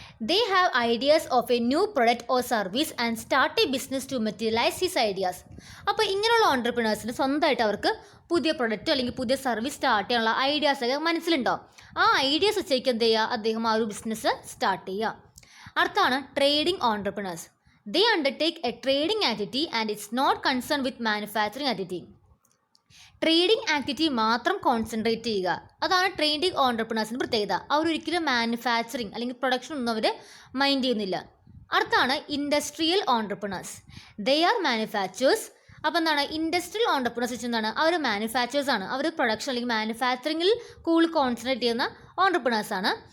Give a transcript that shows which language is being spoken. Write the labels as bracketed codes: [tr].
[en] They have ideas of a new product or service and start a business to materialise his ideas. [ml] അപ്പോൾ ഇങ്ങനെയുള്ള ഓൺട്രപ്രണേഴ്സിന് സ്വന്തമായിട്ട് അവർക്ക് പുതിയ പ്രൊഡക്റ്റോ അല്ലെങ്കിൽ പുതിയ സർവീസ് സ്റ്റാർട്ട് ചെയ്യാനുള്ള ഐഡിയാസൊക്കെ മനസ്സിലുണ്ടാവും. ആ ഐഡിയാസ് വെച്ചേക്ക് എന്ത് ചെയ്യുക, അദ്ദേഹം ആ ഒരു ബിസിനസ് സ്റ്റാർട്ട് ചെയ്യുക. അടുത്താണ് trading entrepreneurs. [en] They undertake a trading activity and it's not concerned with manufacturing activity. [ml] Trading activity മാത്രം കോൺസെൻട്രേറ്റ് ചെയ്യുക, അതാണ് ട്രേഡിംഗ് ഓൺട്രപ്രണേഴ്സിന് പ്രത്യേകത. അവരൊരിക്കലും മാനുഫാക്ചറിങ് അല്ലെങ്കിൽ പ്രൊഡക്ഷൻ ഒന്നും അവർ മൈൻഡ് ചെയ്യുന്നില്ല. അടുത്താണ് [en] Industrial entrepreneurs. They are manufacturers. [ml] അപ്പോൾ എന്താണ് ഇൻഡസ്ട്രിയൽ ഓൺട്രപ്രണേഴ്സ് വെച്ച് എന്താണ്, അവർ മാനുഫാക്ചേഴ്സാണ്. അവർ പ്രൊഡക്ഷൻ അല്ലെങ്കിൽ മാനുഫാക്ചറിങ്ങിൽ കൂടുതൽ കോൺസെൻട്രേറ്റ് ചെയ്യുന്ന ഓൺട്രപ്രണേഴ്സാണ്.